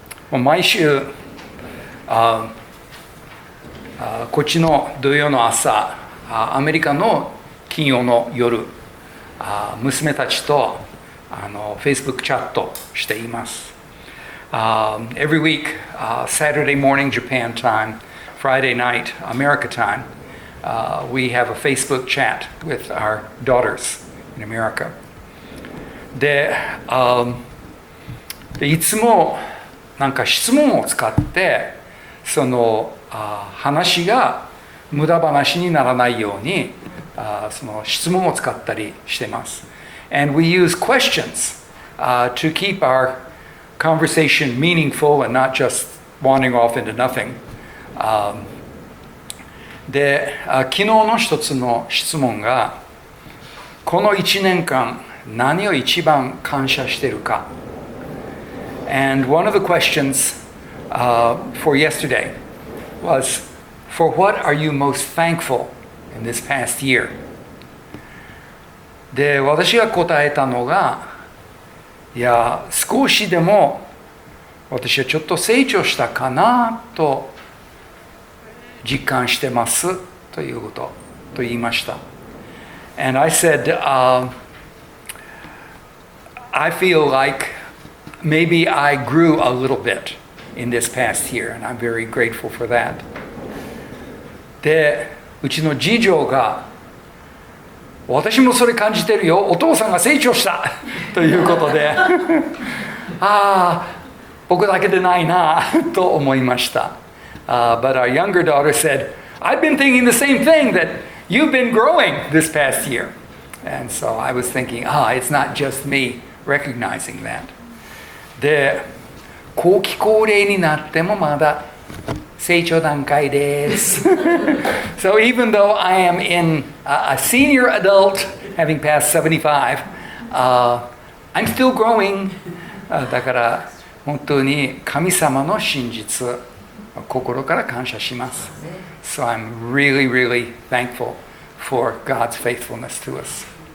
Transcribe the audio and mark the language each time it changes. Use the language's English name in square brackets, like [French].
[Japanese] 毎週、こっちの土曜の朝、アメリカの金曜の夜、娘たちとFacebook チャットしています。 [English] Every week, Saturday morning Japan time, Friday night America time, we have a Facebook chat with our daughters in America. [Japanese] で、いつもなんか質問を使ってその話が無駄話にならないようにその質問を使ったりしてます。 [English] And we use questions to keep our conversation meaningful and not just wandering off into nothing. [Japanese] で、昨日の一つの質問が、この1年間何を一番感謝しているか。 [English] And one of the questions for yesterday was, for what are you most thankful in this past year? [Japanese] で、私が答えたのが、いや、少しでも私はちょっと成長したかなと実感してますということと言いました。 [English] And I said, I feel like maybe I grew a little bit in this past year, and I'm very grateful for that. [Japanese] で、うちの次女が、私もそれ感じてるよ、お父さんが成長したということで、僕だけでないなと思いました。 [English] But our younger daughter said, I've been thinking the same thing, that you've been growing this past year. And so I was thinking, it's not just me recognizing that. [Japanese] で、後期高齢になってもまだ成長段階です。 [English] So even though I am in a senior adult, having passed 75, I'm still growing. [Japanese] だから本当に神様の真実、心から感謝します。 [English] So I'm really, really thankful for God's faithfulness to us.